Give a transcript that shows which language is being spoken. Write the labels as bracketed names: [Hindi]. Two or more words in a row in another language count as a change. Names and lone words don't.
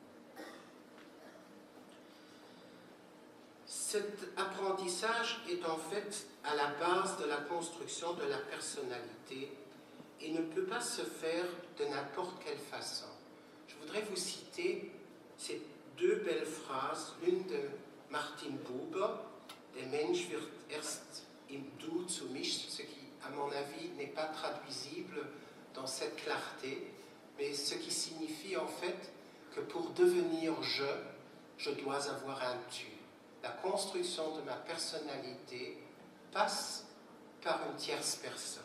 [French] Cet apprentissage est en fait à la base de la construction de la personnalité et ne peut pas se faire de n'importe quelle façon. Je voudrais vous citer ces deux belles phrases, l'une de Martin Buber, « [German] Der Mensch wird erst im Du zu mich », [French] ce qui, à mon avis, n'est pas traduisible dans cette clarté, mais ce qui signifie en fait que pour devenir je dois avoir un tu. La construction de ma personnalité passe par une tierce personne.